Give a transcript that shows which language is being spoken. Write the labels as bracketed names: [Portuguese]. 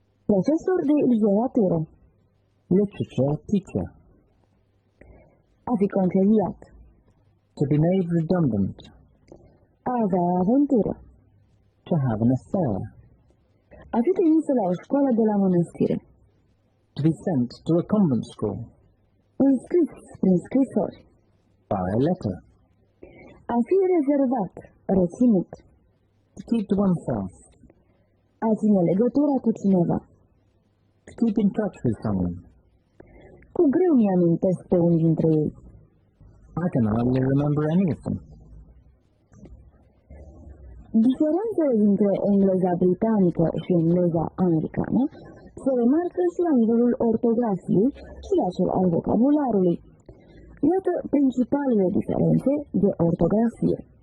[Romanian] Profesor de literatură. [English] Literature teacher. [Romanian] A fi concediat. [English] To be made redundant. [Romanian] A avea aventură. [English] To have an affair. [Romanian] A fi trimisă la o școală de la mănăstire. [English] To be sent to a convent school. [Romanian] Înscris prin scrisori. [English] By a letter. [Romanian] A fi rezervat, reținut. [English] To keep to oneself. [Romanian] A ține legătura cu cineva. [English] To keep in touch with someone. [Romanian] Cu greu mi-amintesc pe unul dintre ei. [English] I can hardly remember any of them. [Romanian] Diferențele dintre engleza britanică și engleza americană se remarcă și la nivelul ortografiei și la cel al vocabularului. Iată principalele diferențe de ortografie.